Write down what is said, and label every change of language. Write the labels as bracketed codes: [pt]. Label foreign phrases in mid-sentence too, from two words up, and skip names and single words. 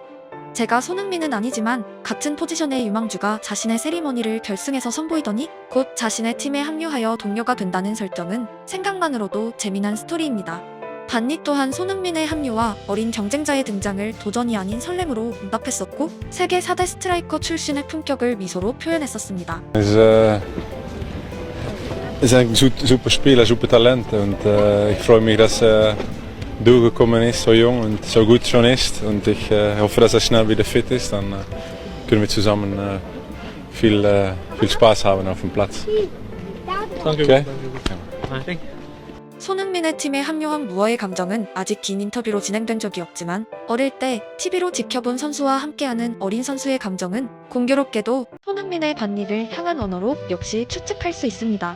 [ko] 제가 손흥민은 아니지만 같은 포지션의 유망주가 자신의 세리머니를 결승에서 선보이더니 곧 자신의 팀에 합류하여 동료가 된다는 설정은 생각만으로도 재미난 스토리입니다. 반니 또한 손흥민의 합류와 어린 경쟁자의 등장을 도전이 아닌 설렘으로 응답했었고 세계 4대 스트라이커 출신의 품격을 미소로 표현했었습니다. [de] is een super Spieler, super Talent und ich freue mich, dass durchgekommen ist, so jung und so gut schon ist und ich hoffe, dass er schnell wieder fit ist, dann können wir zusammen viel Spaß haben auf dem Platz. Okay? [ko] 손흥민의 팀에 합류한 무어의 감정은 아직 긴 인터뷰로 진행된 적이 없지만 어릴 때 TV로 지켜본 선수와 함께하는 어린 선수의 감정은 공교롭게도 손흥민의 반니를 향한 언어로 역시 추측할 수 있습니다.